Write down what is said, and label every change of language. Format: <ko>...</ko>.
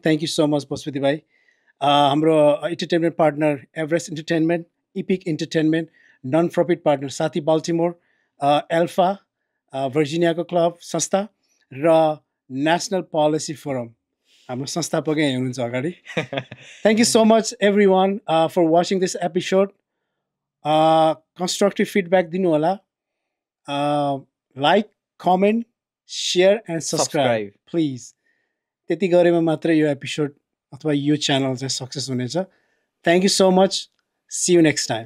<en>thank you so much</en> <ne>Pashupati भाइ। हाम्रो entertainment partner Everest entertainment, EPIC entertainment, non profit partner साथी Baltimore, alpha, भर्जिनियाको club संस्था र national policy forum, हाम्रो संस्थापकै यहाँ हुनुहुन्छ अगाडि।</ne> <en>Thank you so much everyone for watching this episode. Constructive feedback</en> <ne>दिनु होला,</ne> <en>Like, comment, share and subscribe please.</en> <ne>त्यति गरेमा मात्रै यो एपिसोड अथवा यो च्यानल चाहिँ सक्सेस हुनेछ।</ne> <en>Thank you so much, see you next time.</en>